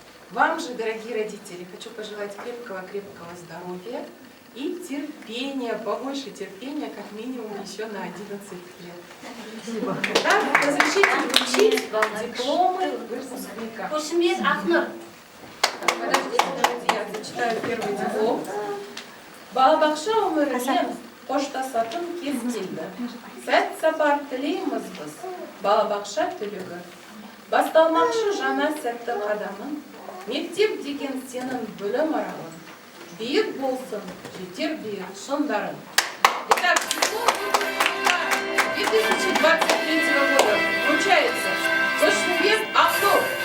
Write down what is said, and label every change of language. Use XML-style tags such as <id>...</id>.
<ru>Вам же, дорогие родители, хочу пожелать крепкого-крепкого здоровья и терпения, побольше терпения, как минимум еще на 11 лет. Спасибо. Так, разрешите вручить дипломы выпускника. Подождите, я зачитаю первый диплом.</ru> <kk>Балабақша өмірінен қоштасатын кез келді. Сәт сапар тілейміз біз, балабақша түлігі. Басталмақшы жаңа сәтті қадамын, мектеп деген сенің білім аралың. Биік болсын, жетер биік шыңдарың.</kk> <ru>Итак, диплом 2023 года вручается Кошнебек Авдор.</ru>